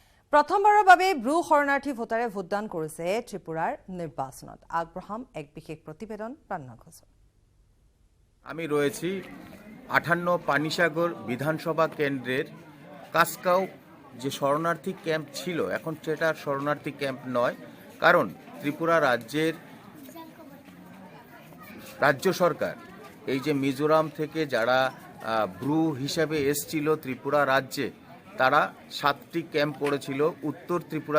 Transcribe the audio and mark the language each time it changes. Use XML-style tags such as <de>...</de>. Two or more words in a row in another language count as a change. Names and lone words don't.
<as>প্ৰথমবাৰৰ বাবে ব্ৰু শৰণাৰ্থী ভোটাৰে ভোটদান কৰিছে ত্ৰিপুৰাৰ নিৰ্বাচনত আগবঢ়াম এক বিশেষ প্ৰতিবেদন প্ৰাণ ঘোষ</as> <bn>আমি রয়েছি 58 পানিসাগর বিধানসভা কেন্দ্রের কাসকাও যে শরণার্থী ক্যাম্প ছিল এখন সেটা শরণার্থী ক্যাম্প নয় কারণ ত্রিপুরা রাজ্য সরকার এই যে মিজোরাম থেকে যারা ব্রু হিসাবে এসেছিল ত্রিপুরা রাজ্যে তারা 7টি ক্যাম্প করেছিল উত্তর ত্রিপুরা</bn>